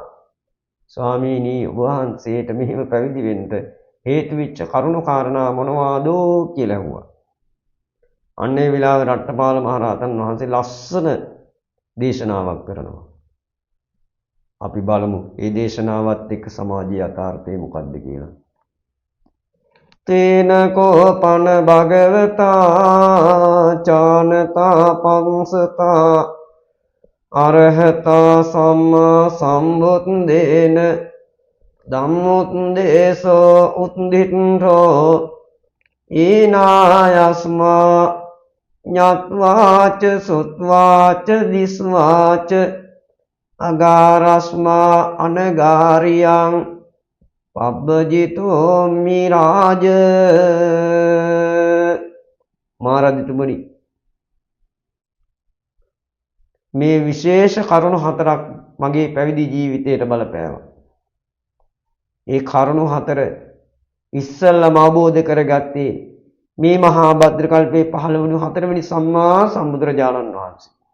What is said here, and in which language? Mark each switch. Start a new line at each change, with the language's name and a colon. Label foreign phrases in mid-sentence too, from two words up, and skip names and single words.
Sinhala: ස්වාමීනි ඔබ වහන්සේට මෙහෙම පැවිදි වෙන්න හේතු වෙච්ච කරුණු කාරණා මොනවාද කියලා ඇහුවා. අන්නේ විලාවේ රට්ටපාල මහරහතන් වහන්සේ ලස්සන දේශනාවක් කරනවා. අපි බලමු මේ දේශනාවත් එක්ක සමාජීය යථාර්ථය මොකක්ද කියලා.
Pali: තේන කෝපන භගවතා චානතා පංසතා අරහතා සම්මා සම්බුද්දේන ධම්මොද්දේශෝ උද්දිට්ඨෝ ඊනායස්මා ඤත්වාච සුත්වාච දිස්වාච අගාරස්මා අනගාරියං පබ්බජිතෝ මිරාජ.
Sinhala: මහරජතුමනි මේ විශේෂ කරුණු හතරක් මගේ පැවිදි ජීවිතයට බලපෑවා. ඒ කරුණු හතර ඉස්සල්ලාම අවබෝධ කරගත්තේ මේ මහා භද්‍ර කල්පයේ 15 වෙනි 4 වෙනි සම්මා සම්බුදුරජාණන් වහන්සේ.